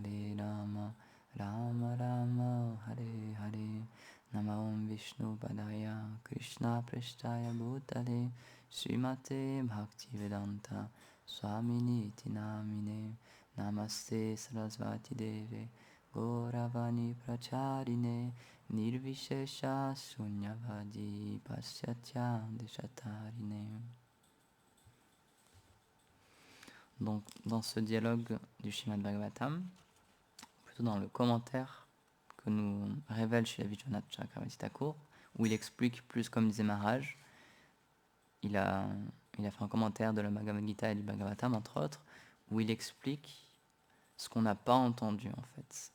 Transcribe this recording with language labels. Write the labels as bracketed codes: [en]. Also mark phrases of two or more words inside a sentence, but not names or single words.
[sa] Rama Rama Hare Hare Namah Vishnu Padaya Krishna Prasthaya Bhutale Srimate Bhaktivedanta Swamini Namine Namaste Sarasvati Deve Gauravani Pracharine Nirvishesha Sunyavadi Pasyatya Deshatarine. [fr] Donc, dans ce dialogue du Srimad Bhagavatam, plutôt dans le commentaire que nous révèle chez la Vishwanath Chakravarti Thakur, où il explique plus comme disait Maharaj, il a fait un commentaire de la Bhagavad Gita et du Bhagavatam, entre autres, où il explique ce qu'on n'a pas entendu en fait.